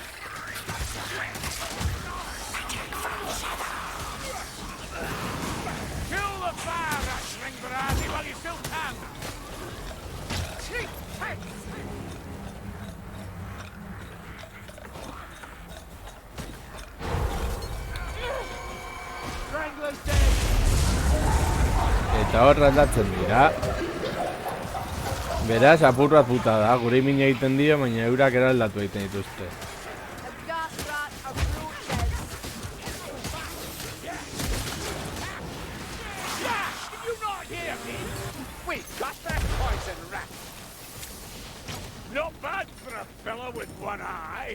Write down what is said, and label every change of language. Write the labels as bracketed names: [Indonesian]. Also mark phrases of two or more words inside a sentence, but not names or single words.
[English] Kill the fire, Ashling Barati, while you still can. Strangler's dead. [Basque] Eta hor aldatzen dira. Beraz, apur bat puta da, gure min egiten dio, baina eurak eraldatu egiten dituzte. [English] A gas rat approaches. Yash, did you not hear me? We've got that poison rat. Not bad for a fellow with one eye.